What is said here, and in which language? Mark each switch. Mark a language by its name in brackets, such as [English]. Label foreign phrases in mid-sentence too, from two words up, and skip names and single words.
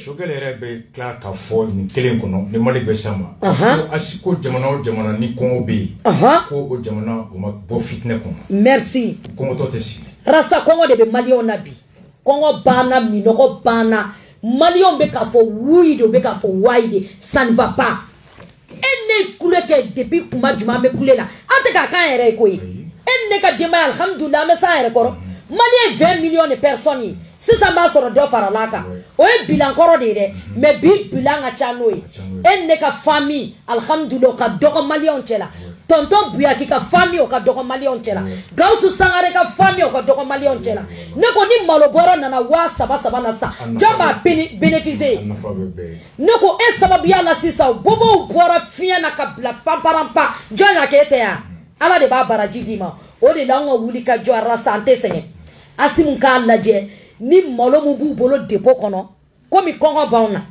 [Bambara] Choguel yɛrɛ bɛ tila ka fɔ nin kelen kɔnɔ ni Mali bɛ sa ma ko jamana o jamana ni kɔngɔ bɛ yen ko o jamana o ma bɔ fitinɛ kɔnɔ merci kɔngɔtɔ tɛ sigi rasa kɔngɔ de bɛ maliyɛnw na bi kɔngɔ banna minɔgɔ banna maliyɛnw bɛ k'a fɔ wuyi de o bɛ k'a fɔ wayi de [French] ça ne va pas [Bambara] e ne kule kɛ depuis kuma jumɛn an bɛ kule la an tɛ k'a k'an yɛrɛ ye koyi e ne ka denbaya alhamdulilah an bɛ s'an yɛrɛ kɔrɔ Mali ye [French] 20 millions de personnes [Bambara] sisan b'a sɔrɔ dɔ farala kan o ye bilan kɔrɔ de ye dɛ mais bi bilan ka ca n'o ye e ne ka famille alhamdulilah ka dɔgɔ maliyɛnw cɛ la tonton Buyaki ka famille o ka dɔgɔ maliyɛnw cɛ la Gawusu Sangare ka famille o ka dɔgɔ maliyɛnw cɛ la ne ko ni malo bɔrɔ nana 3,000 la sa jɔn b'a bénéficier ne ko e sababuya la sisan bobow bɔra fiɲɛ na ka bila pamparampa jɔn y'a kɛ e tɛ yan Ala de b'a baraji d'i ma o de la an ka wuli ka jɔ rasa an tɛ sɛgɛn Asimu k'a lajɛ ni malo mun b'u bolo dépôt kɔnɔ komi kɔngɔ b'anw na